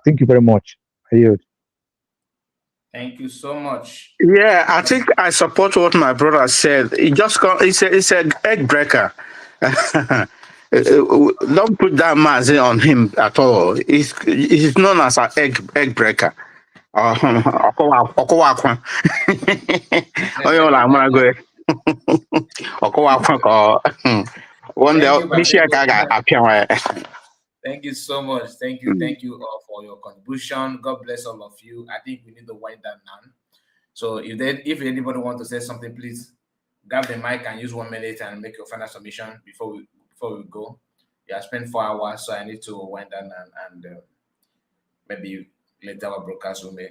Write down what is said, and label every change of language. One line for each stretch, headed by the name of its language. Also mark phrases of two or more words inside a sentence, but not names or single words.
English: Thank you very much. I yield. Thank you so much. Yeah, I think I support what my brother said. It's an egg breaker. Don't put that Mazi on him at all. He's known as an egg breaker.
Igbo: Ọkọwa akwa. Onye ọla amara go. Ọkọwa akwa ka
English: one day this year
Igbo: ka ga-apịa.
English: Thank you so much. Thank you all for your contribution. God bless all of you. I think we need to wind down now. So if anybody wants to say something, please grab the mic and use 1 minute and make your final submission before we go. Yeah, I spent 4 hours, so I need to wind down and maybe later our broadcast will make.